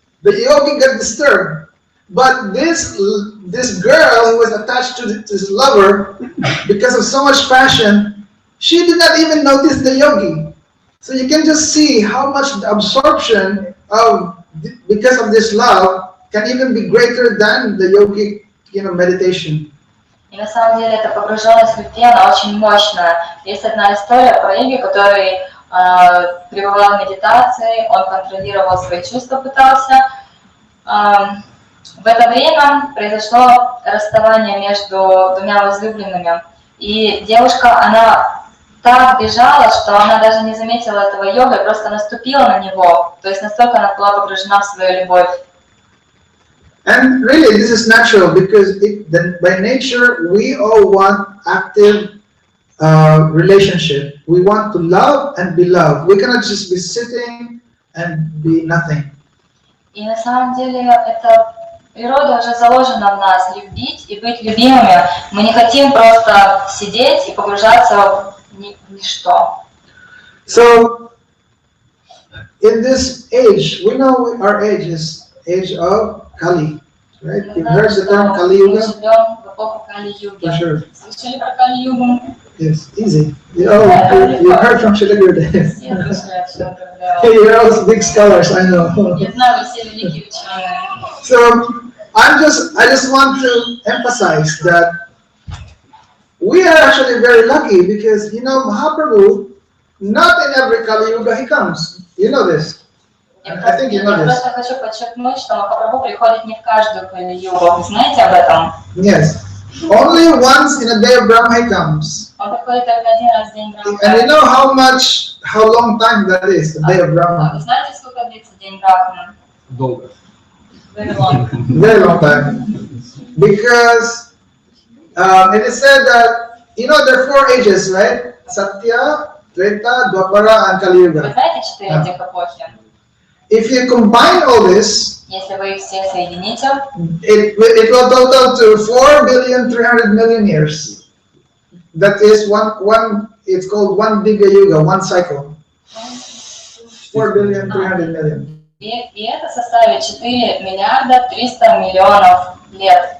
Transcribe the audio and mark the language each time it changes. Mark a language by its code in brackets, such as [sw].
[en] The yogi got disturbed, but this girl who was attached to his lover, because of so much passion, she did not even notice the yogi. So you can just see how much the absorption because of this love can even be greater than the yogic, meditation. [ru] И на самом деле эта погруженность в любви, она очень мощная. Есть одна история про йоги, который пребывал в медитации, он контролировал свои чувства, пытался. В это время произошло расставание между двумя возлюбленными. И девушка, она так бежала, что она даже не заметила этого йога и просто наступила на него. То есть настолько она была погружена в свою любовь. [en] And really, this is natural because by nature we all want active relationship. We want to love and be loved. We cannot just be sitting and be nothing. [ru] И на самом деле это природа уже заложена в нас, любить и быть любимыми. Мы не хотим просто сидеть и погружаться в ничто. [en] So, in this age, we know our age is age of Kali, right? You've heard the term Kali Yuga? [ru] Мы живем в эпоху Кали-юги. [en] For sure. [ru] Слышали про Кали-югу? [en] Yes, easy. You heard from Shilaguru days. [ru] Все слышали, все это [en] Hey, you're all big scholars, I know. [ru] Я знаю, вы все великие ученые. [en] So, I just want to emphasize that we are actually very lucky because, Mahaprabhu, not in every Kali Yuga he comes. You know this. I think you know this. [ru] Я просто хочу подчеркнуть, что Махапрабху приходит не в каждую Кали-югу. Вы знаете об этом? [en] Yes. Only once in a day of Brahma he comes. [ru] Он приходит только один раз в день Брахмы. [en] And you know how long time that is, the day of [ru] Вы [en] Brahma? [ru] знаете, сколько длится день Брахмы? Долго. [en] Very long. Very long time. Because it is said that, there are 4 ages, right? Satya, Treta, Dwapara, and Kali [ru] Вы [en] Yuga. [ru] знаете 4 этих эпохи? [en] if you combine all this, [ru] Если вы их все соедините, [en] it will total to 4,300,000,000 years. That is it's called one Divya Yuga, one cycle. 4,300,000,000. [ru] и это составит 4 миллиарда 300 миллионов лет.